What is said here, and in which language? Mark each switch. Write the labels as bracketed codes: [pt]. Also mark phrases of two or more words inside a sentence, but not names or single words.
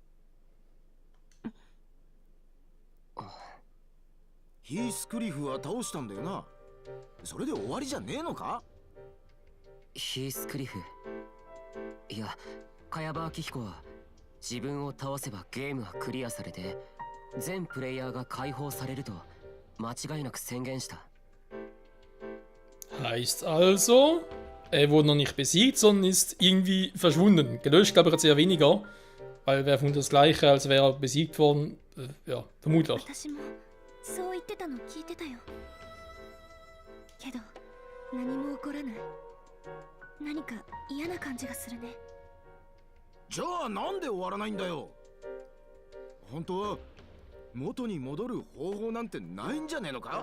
[ja] ヒースクリフは倒したんだよなそれで終わりじゃねえのかヒースクリフ。いや、茅場明彦は自分を倒せばゲームはクリアされて全プレイヤーが解放されると間違いなく宣言した。 [de] Heißt also, er wurde noch nicht besiegt, sondern ist irgendwie verschwunden. Gelöscht, glaube ich, jetzt eher weniger. Weil wäre vermutlich das gleiche, als wäre er besiegt worden. Ja, vermutlich. [ja] 私もそう言ってたの聞いてたよ。けど何も起こらない。何か嫌な感じがするね。じゃあなんで終わらないんだよ本当は元に戻る方法なんてないんじゃねえのか